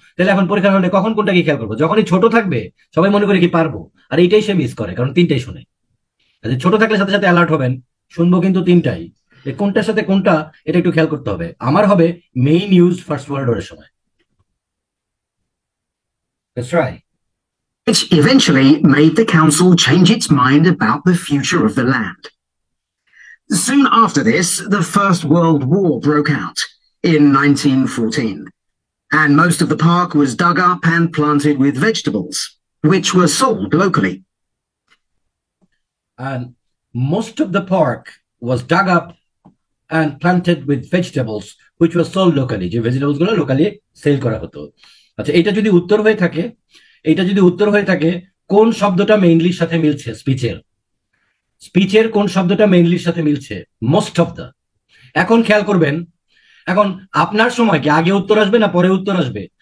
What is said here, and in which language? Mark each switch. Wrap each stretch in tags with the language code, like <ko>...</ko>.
<bn>তাহলে এখন পরীক্ষার হলে কখন কোনটা কি খেয়াল করবো? যখনই ছোট থাকবে সবাই মনে করে কি পারবো, আর এইটাই সে মিস করে, কারণ 3টাই শুনে। ছোট থাকলে সাথে সাথে অ্যালার্ট হবেন, শুনবো কিন্তু 3টাই। কোনটার সাথে কোনটা এটা একটু খেয়াল করতে হবে। আমার হবে মেইন ইউজ ফার্স্ট ওয়ার্ল্ড ওয়ারের সময়।</bn> <en>That's right. Which eventually made the council change its mind about the future of the land. Soon after this, the First World War broke out in 1914, and most of the park was dug up and planted with vegetables, which were sold locally. And most of the park was dug up and planted with vegetables, which were sold locally.</en> <bn>যে vegetables গুলো locally sell করা হতো। আচ্ছা, এটা যদি উত্তর হয়ে থাকে কোন শব্দটা মেইনলির সাথে মিলছে? স্পিচের কোন শব্দটা মেইনলির সাথে মিলছে? Most of the. এখন খেয়াল করবেন, এখন আপনার সময় কি আগে উত্তর আসবে না পরে উত্তর আসবে?</bn>